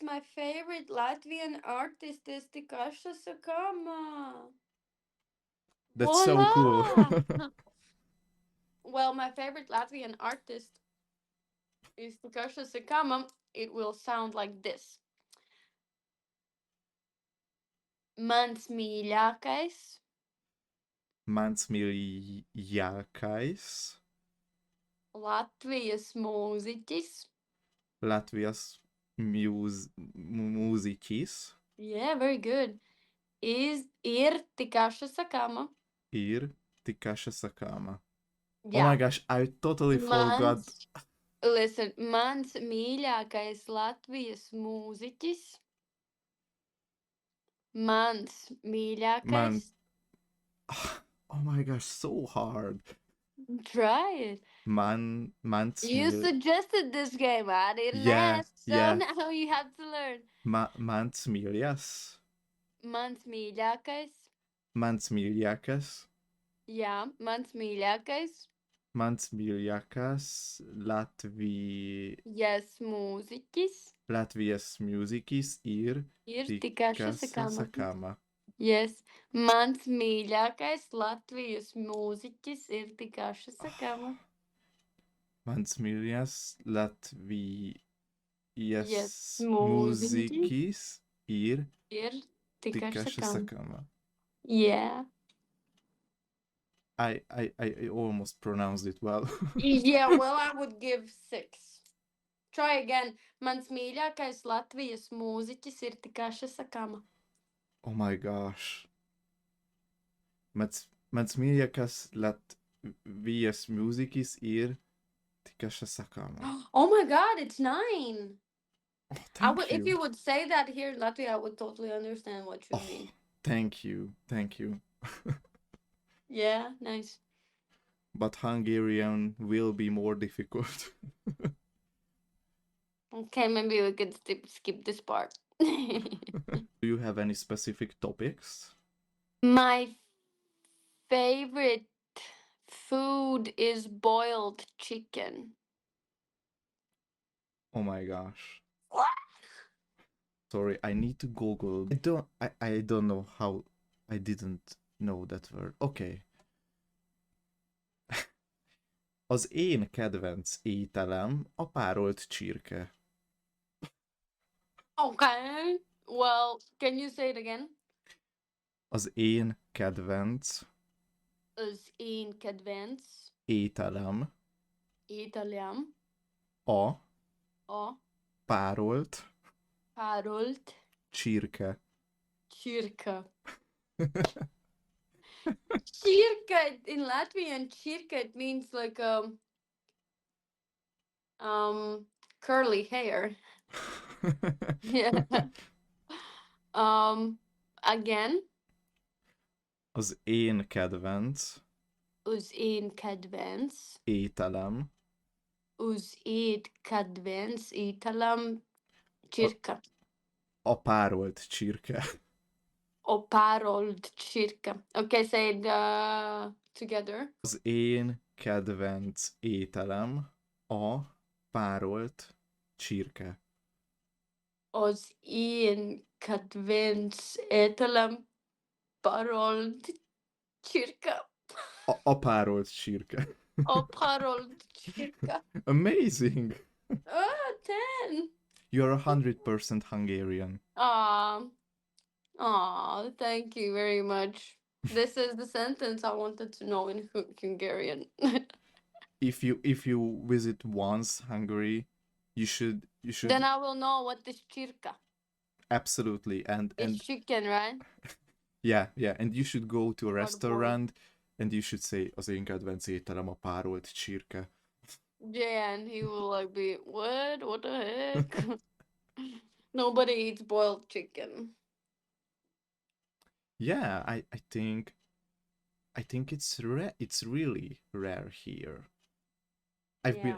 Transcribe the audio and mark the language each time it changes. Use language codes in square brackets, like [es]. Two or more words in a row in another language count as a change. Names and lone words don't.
[en] My favorite Latvian artist is Tikasha Sakama. that's so cool. Voila! Well, my favorite Latvian artist is Tikasha Sakama. It will sound like this. [lv] Mans mīļākais, Mans mīļākais Latvijas mūziķis. Latvijas mūziķis [en] Yeah, very good. [lv] Ir Tikasha Sakama. ir Tikasha Sakama. [en] Oh my Yeah. gosh, I totally forgot. Mans, listen, [lv] mans mīļākais Latvijas mūziķis. Mans mīļākais. Man, [en] oh my gosh, so hard. Try it. [lv] Mans [en] You [lv] mīļ. [en] suggested this game. I didn't Yeah, ask, so yeah. now you have to learn. [lv] Mans mīļās. Mans mīļākais. Mans mīļākais. Jā, mans mīļākais. Mans mīļākais Yes, mūziķis Latvijas mūziķis ir ir Tikasha Tikasha Sakama. Sakama. Yes, mans mīļākais Latvijas mūziķis ir Tikasha Sakama. Mans mīļākais Latvijas Yes, mūziķis mūziķis ir ir Tikasha Tikasha Sakama. Sakama. [en] Yeah. I almost pronounced it well. Yeah, well, I would give 6. Try again. Mans mīļākais Latvijas mūziķis ir Tikasha Sakama. Oh my gosh. Mans mīļākais Latvijas mūziķis ir Tikasha Sakama. Oh my god, it's 9. Oh, I would, thank if you. you would say that here in Latvia, I would totally understand what you Oh, mean. thank you. Thank you. Yeah, nice. But Hungarian will be more difficult. Okay, maybe we could skip this part. Do you have any specific topics? My favorite food is boiled chicken. Oh my gosh. Sorry, I need to Google. I don't know how I didn't know that word. Okay. [hu] Az én kedvenc ételem a párolt csirke. [en] Okay. Well, can you say it again? [hu] Az én kedvenc Az én kedvenc ételem ételem a a párolt párolt csirke. csirke. [en] Csirke in Latvian, csirke it means like curly hair. Yeah. Um again, [hu] Az én kedvenc az én kedvenc ételem az én kedvenc ételem a, csirke. a párolt csirke. A párolt csirke. Okay, say it together. Az én kedvenc ételem a párolt csirke. Az én kedvenc ételem párolt csirke. A párolt csirke. A párolt csirke. [en] Amazing! 10. You're 100% Hungarian. Aw, aw, thank you very much. This is the sentence I wanted to know in Hungarian. If you visit once Hungary, you should Then I will know what is csirke. absolutely It's and chicken, right? yeah, and you should go to a Or both. restaurant and you should say [hu] az én kedvenc ételem a párolt csirke. [en] Yeah, and he will like be, what? What the heck? Nobody eats boiled chicken. Yeah, I think it's really rare here. I've been